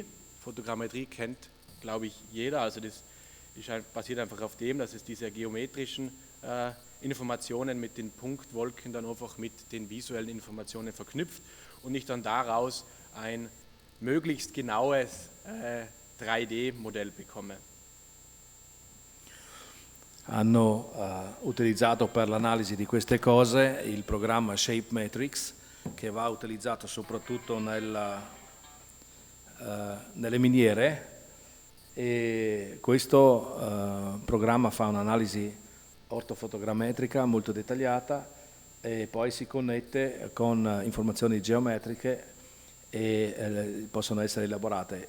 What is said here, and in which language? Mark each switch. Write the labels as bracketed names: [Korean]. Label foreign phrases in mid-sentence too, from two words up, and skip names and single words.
[German] Fotogrammetrie kennt, glaube ich, jeder, also das basiert einfach auf dem, dass es diese geometrischen Informationen mit den Punktwolken dann einfach mit den visuellen Informationen verknüpft und ich dann daraus ein möglichst genaues 3D-Modell bekomme. [Italian] Hanno utilizzato per l'analisi di queste cose il programma ShapeMetrics, che va utilizzato soprattutto nelle miniere, e questo programma fa un'analisi ortofotogrammetrica molto dettagliata e poi si connette con informazioni geometriche e possono essere elaborate.